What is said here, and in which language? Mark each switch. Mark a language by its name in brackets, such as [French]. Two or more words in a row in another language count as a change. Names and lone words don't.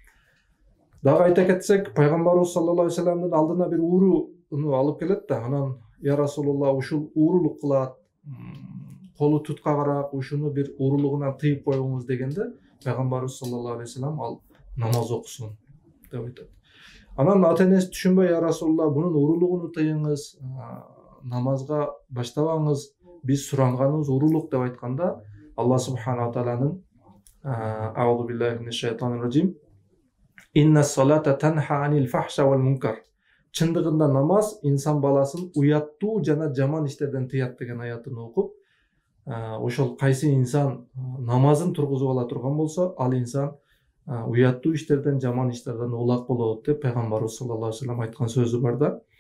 [Kyrgyz] Дагы айта кетсек, пайгамбарыбыз [Arabic] صلى الله عليه [Kyrgyz] вассаламдын алдына бир ууруну алып келет да, анан [Arabic] يا رسول الله, [Kyrgyz] ушул уурулук кылат, колу туткагыраак, ушуну бир уурулугунан тыйып коюңуз дегенде, пайгамбарыбыз [Arabic] صلى الله عليه وسلم [Kyrgyz] ал намаз окусун деп айтат. Анан ата энеси түшүнбөй, [Arabic] يا رسول الله, [Kyrgyz] бунун уурулугуну тыйыңыз, намазга баштабаңыз, биз суранганыбыз уурулук деп айтканда, [Arabic] الله سبحانه [Kyrgyz] тааланын [Arabic] أعوذ بالله من الشيطان الرجيم، إن الصلاة تنهى عن الفحشاء والمنكر. [Kyrgyz] Чындыгында намаз инсан баласын уяттуу жана жаман иштерден тыят деген аятын окуп, ошол кайсы инсан намазын тургузуп ала турган болсо, ал инсан уяттуу иштерден, жаман иштерден улак болот деп пайгамбарыбыз [Arabic] صلى الله عليه وسلم [Kyrgyz] айткан сөзү бар да.